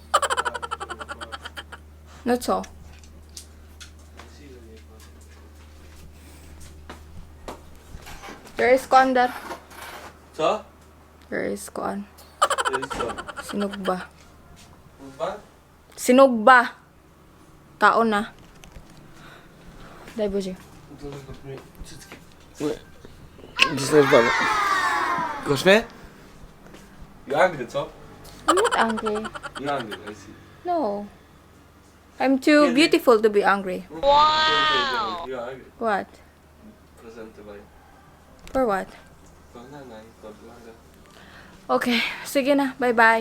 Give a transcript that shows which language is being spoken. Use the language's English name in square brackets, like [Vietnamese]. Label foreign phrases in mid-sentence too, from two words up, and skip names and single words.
[English] Not so. There is corn there. [Polish] Co? [English] There is corn. Sinugba. What? [Cebuano] Sinugba. Kaon na. [Polish] Daj buzi. Kosz mnie? [English] You angry, co? I'm not angry. You angry, I see. No. I'm too beautiful to be angry. Wow! You angry. What? [Polish] Presentowanie. [English] For what? [Polish] Kochana, kochana. [Cebuano] Okay. Sige na. [English] Bye-bye.